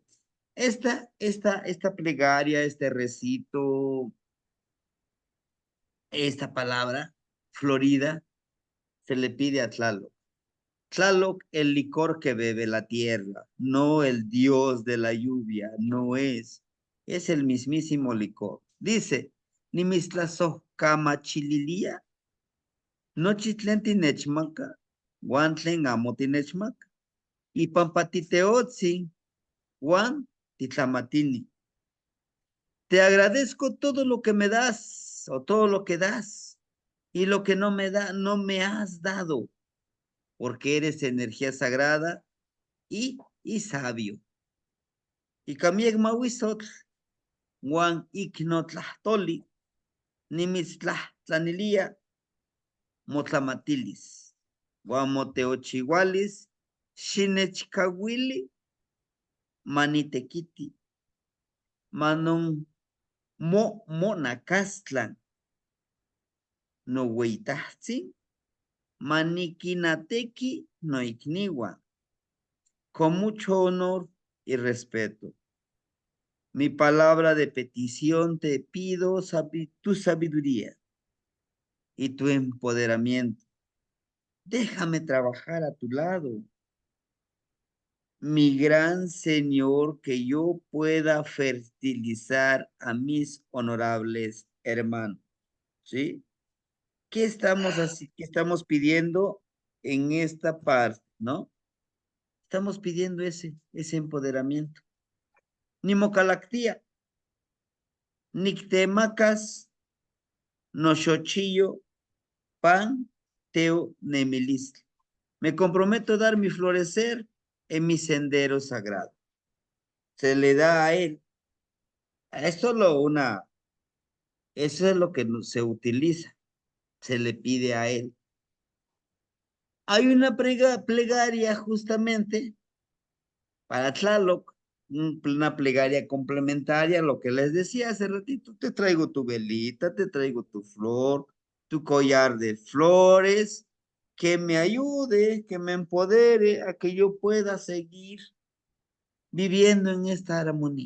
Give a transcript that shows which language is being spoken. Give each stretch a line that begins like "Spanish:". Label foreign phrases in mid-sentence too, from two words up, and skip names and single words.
Spanish: Esta plegaria, este recito, esta palabra, Florida, se le pide a Tlaloc. Tlaloc, el licor que bebe la tierra, no el dios de la lluvia, no es el mismísimo licor. Dice,
Central Nahuatl: Nimistlazoj kama chililia, no chitlen tinechmaca, guantlen amo tinechmaca, y pampatiteotzi, guan titlamatini.
Spanish: Te agradezco todo lo que me das, o todo lo que das, y lo que no me da, no me has dado, porque eres energía sagrada y sabio.
Central Nahuatl: Y kamiek mawisotl, guan iknotlahtoli, nimitztlanilia, motlamatilis, guan moteochihualis, xinechkawili, manitequiti, manon monacastlan, no hueitahtzi, maniquinateki no ikniwa,
Spanish: con mucho honor y respeto. Mi palabra de petición te pido tu sabiduría y tu empoderamiento. Déjame trabajar a tu lado. Mi gran Señor, que yo pueda fertilizar a mis honorables hermanos. ¿Sí? ¿Qué estamos pidiendo en esta parte, no? Estamos pidiendo ese empoderamiento.
Central Nahuatl: Nimocalactía, nictemacas, nochochillo, pan, teo, nemilistli.
Spanish: Me comprometo a dar mi florecer en mi sendero sagrado. Se le da a él. Eso es lo que se utiliza. Se le pide a él. Hay una plegaria justamente para Tlaloc, una plegaria complementaria, lo que les decía hace ratito, te traigo tu velita, te traigo tu flor, tu collar de flores, que me ayude, que me empodere a que yo pueda seguir viviendo en esta armonía.